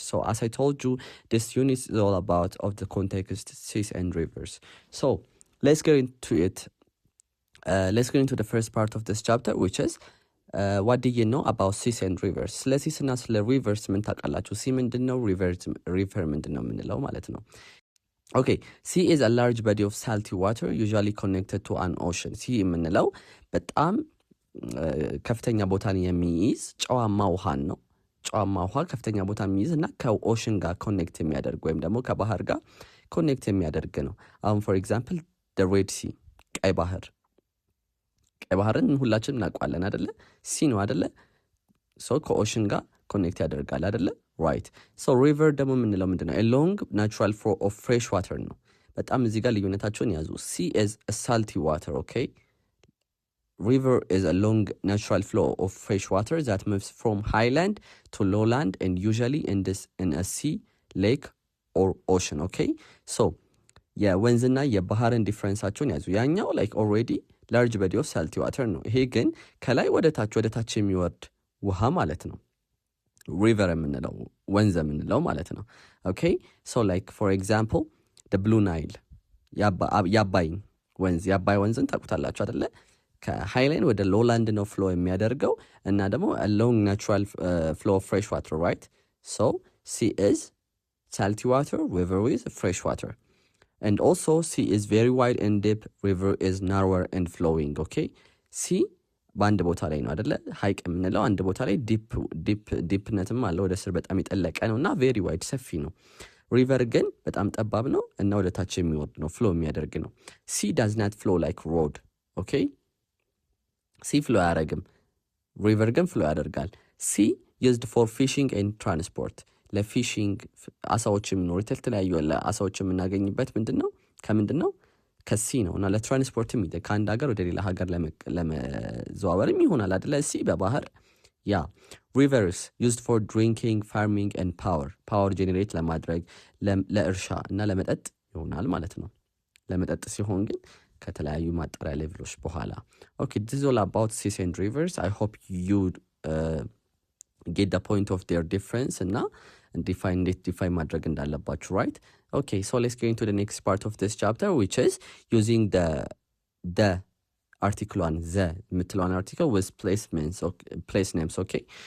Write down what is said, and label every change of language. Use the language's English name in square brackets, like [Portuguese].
[English] So as I told you, this unit is all about of the context seas and rivers. So let's get into it. Let's get into the first part of this chapter, which is what do you know about seas and rivers? [Amharic] ስለ ሲስ እና ስለ ሪቨርስ ምን ታውቃላችሁ? ሲ ምንድን ነው? ሪቨር ምንድን ነው የምንለው ማለት ነው። [English] Okay, sea is a large body of salty water usually connected to an ocean. [Amharic] sea የምንለው በጣም ከፍተኛ ቦታን የሚይዝ ጨዋማ ውሃን ነው። ጨዋማ ውሃ ከፍተኛ ቦታ የሚይዝ እና ከኦሽን ጋር ኮኔክት የሚያደርግ ወይም ደግሞ ከባህር ጋር ኮኔክት የሚያደርግ ነው። አሁን ፎር ኤግዛምፕል [English] the red sea [Amharic] ቀይ ባህር። ቀይ ባህርን ሁላችንም እናውቃለን አይደለ? ሲ ነው አይደለ? ሶ ከኦሽን ጋር ኮኔክት ያደርጋል አይደለ? ራይት። ሶ ሪቨር ደግሞ የምንለው ምንድነው? [English] a long natural flow of fresh water [Amharic] ነው። በጣም እዚህ ጋር ልዩነታቸውን ያዙ። [English] sea is a salty water, okay? River is a long natural flow of fresh water that moves from highland to lowland and usually in a sea, lake or ocean, okay? [Amharic] So, የወንዝና የባህርን ዲፍረንሳቸውን ያዙ። ያኛው [English] like already large body of salty water [Amharic] ነው። ይሄ ግን ከላይ ወደ ታች የሚወርድ ውሃ ማለት ነው። river የምንለው ወንዝ የምንለው ማለት ነው። okay? [English] So like for example, the Blue Nile [Amharic] የአባይ ወንዝን ታውቁታላችሁ አይደለ? ከሃይላንድ ወደ ሎላንድ ነው ፍሎ የሚያደርገው እና ደግሞ [English] a long natural flow of fresh water, right? So sea is salty water, river is fresh water. And also sea is very wide and deep, river is narrower and flowing, okay? [Amharic] sea በአንድ ቦታ ላይ ነው አይደለ? ሀይቅ የምንለው አንድ ቦታ ላይ ዲፕነትም አለ፣ ወደ ስር በጣም የጠለቀ ነው እና ቬሪ ዋይድ ሰፊ ነው። ሪቨር ግን በጣም ጠባብ ነው እና ወደ ታች የሚወርድ ነው፣ ፍሎ የሚያደርግ ነው። [English] sea does not flow like road, okay? [Amharic] ሲ ፍሎ አያደርግም፣ ሪቨር ግን ፍሎ ያደርጋል። ሲ [English] used for fishing and transport [Amharic] ለፊሽንግ አሳዎች የሚኖሩት የተለያዩ አሳዎች የምናገኝበት ከምንድን ነው? ከሲ ነው። እና ለትራንስፖርትም ከአንድ ሀገር ወደ ሌላ ሀገር ለመዘዋወርም ይሆናል አይደለ? ሲ በባህር [English] rivers used for drinking, farming and power [Amharic] ጄኔሬት ለማድረግ ለእርሻ እና ለመጠጥ ይሆናል ማለት ነው። ለመጠጥ ሲሆን ግን ከተለያዩ ማጣሪያ ሌቭሎች በኋላ። [English] okay, this is all about seas and rivers. I hope you get the point of their difference እና define [Amharic] ማድረግ እንዳለባችሁ, [English] right? okay, so let's get into the next part of this chapter, which is using the article on the [Amharic] የምትለዋን [English] article with place names, okay?